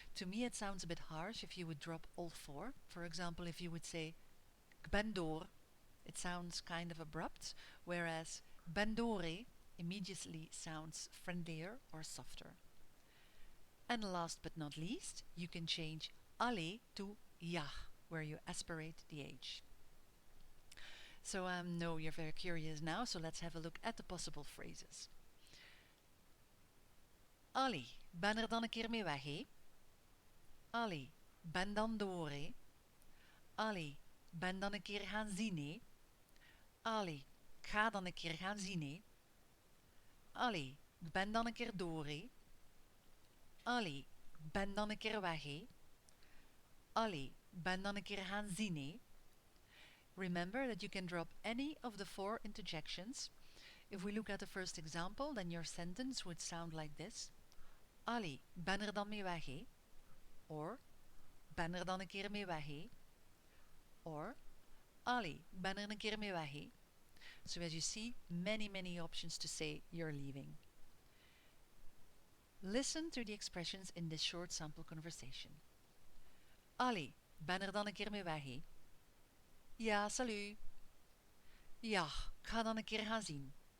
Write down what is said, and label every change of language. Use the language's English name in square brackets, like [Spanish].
[English] To me, it sounds a bit harsh if you would drop all 4. For example, if you would say, [Dutch] "Ik ben door," [English] it sounds kind of abrupt, whereas [Dutch] "ben dore" [English] immediately sounds friendlier or softer. And last but not least, you can change allee to ja, where you aspirate the H. So I know you're very curious now, so let's have a look at the possible phrases. [Dutch] Allee, ben er dan een keer mee weg, hé? Allee, ben dan door, hé? Allee, ben dan een keer gaan zien, hé? Allee, ga dan een keer gaan zien, hé. Allee, ik ben dan een keer door, hé. Allee, ik ben dan een keer weg, hé. Allee, ik ben dan een keer gaan zien, hé. [English] Remember that you can drop any of the 4 interjections. If we look at the first example, then your sentence would sound like this. [Dutch] Allee, ik ben er dan mee weg, hé. Or, ben er dan een keer mee weg, hé. Or, allee, ik ben er een keer mee weg, hé. [English] So as you see, many options to say you're leaving. Listen to the expressions in this short sample conversation. [Dutch] Allee, ben er dan een keer mee weg, hé. Ja, salut. Ja, ik ga dan een keer gaan zien.